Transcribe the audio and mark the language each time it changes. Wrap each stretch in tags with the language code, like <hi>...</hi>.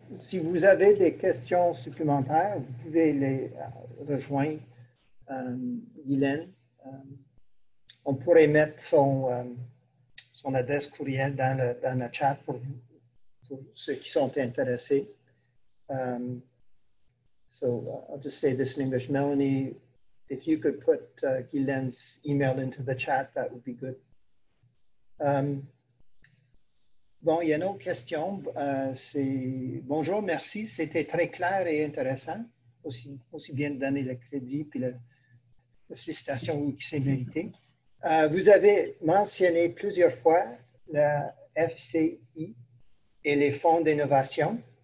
<fr>Si vous avez des questions supplémentaires, vous pouvez les rejoindre Guylaine. On pourrait mettre son adresse courriel dans le chat pour ceux qui sont intéressés.</fr> <en>So I'll just say this in English. Melanie, if you could put Guylain's email into the chat, that would be good.</en> <fr>Bon, il y a une autre question. Bonjour, merci. C'était très clair et intéressant. Aussi bien de donner le crédit puis la félicitation qui s'est mérité. Vous avez mentionné plusieurs fois la FCI et les fonds d'innovation.</fr>